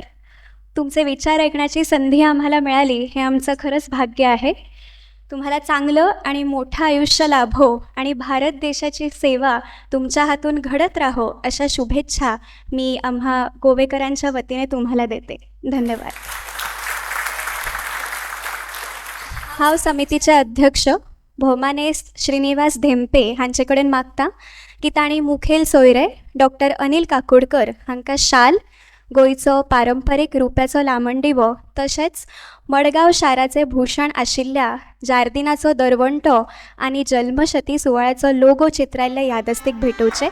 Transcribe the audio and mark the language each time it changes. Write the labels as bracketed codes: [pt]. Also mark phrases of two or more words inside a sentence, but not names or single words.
[mr] तुमचे विचार ऐकण्याची संधी आम्हाला मिळाली हे आमचं खरंच भाग्य आहे. तुम्हाला चांगलं आणि मोठं आयुष्य लाभो आणि भारत देशाची सेवा तुमच्या हातून घडत राहो अशा शुभेच्छा मी आम्हा गोवेकरांच्या वतीने तुम्हाला देते. धन्यवाद. [kok] हांव समितीचे अध्यक्ष भौमानेस्त श्रीनिवास धेंपे हांचे कडेन मागता की तांणी मुखेल सोयरे डॉक्टर अनिल काकोडकर हांकां शाल, गोंयचो पारंपारीक रुप्याचो लामणदिवो तशेंच मडगांव शाराचे भूषण आशिल्ल्या जार्दिनाचो दरवंटो आनी जल्मशती सुवाळ्याचो लोगो चित्रायल्ले यादस्तीक भेटोवचे.